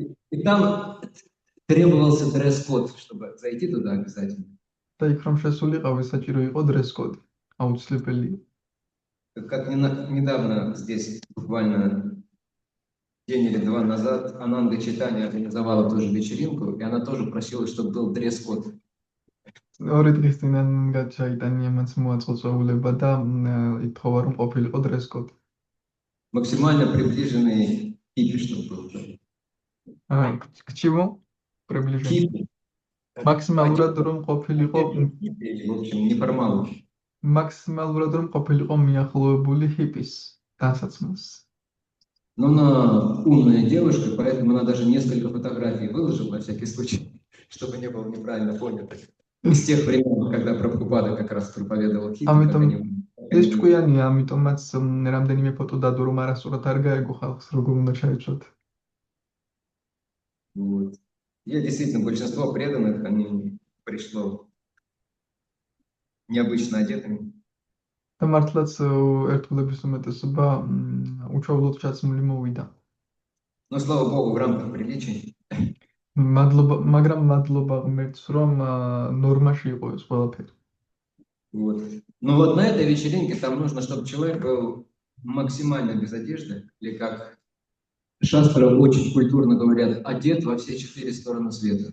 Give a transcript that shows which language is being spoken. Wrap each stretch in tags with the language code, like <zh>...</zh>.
<ru>И там требовался дресс-код, чтобы зайти туда обязательно.</ru> <ka>და იქ რომ შესულიყავი, საჭირო იყო дресс-коდი. აუცილებელია.</ka> <ru>Как недавно здесь, буквально день или два назад, Ананда Чайтанья организовала тоже вечеринку, и она тоже просила, чтобы был дресс-код.</ru> <ka>ორი დღის წინ ანანდა ჩაიტანიამაც მოაწყო წვეულება და ითხოვა, რომ ყოფილიყო дресс-коდი.</ka> <ru>Максимально приближенный хиппи, чтобы был. К чему приближен? Хиппи.</ru> <ka>Максималურად რომ ყოფილიყო,</ka> <ru>В общем, неформалы.</ru> <ka>მაქსიმალურად რომ ყოფილიყო მიახლოებული ჰიპის დასაცმელს.</ka> <ru>Но она умная девушка, поэтому она даже несколько фотографий выложила на всякий случай, чтобы не было неправильно понято. Из тех времен, когда Прабхупада как раз проповедовал хиппи.</ru> <ka>ეს ჭკვიანია, ამიტომაც რამდენიმე ფოტო დადო, რომ არასწორად არ გაეგო ხალხს, როგორ უნდა ჩაეცვათ.</ka> <ru>Вот. Я действительно, большинство преданных, они пришло необычно одетыми.</ru> <ka>და მართლაც ერთგულების უმეტესობა უჩვეულოდ ჩაცმული მოვიდა.</ka> <ru>Но, слава Богу, в рамках приличий.</ru> <ka>მაგრამ მადლობა ღმერთს, რომ ნორმაში იყო ეს ყველაფერი.</ka> <ru>Вот. Но вот на этой вечеринке там нужно, чтобы человек был максимально без одежды, или как шастры очень культурно говорят, одет во все 4 стороны света.</ru>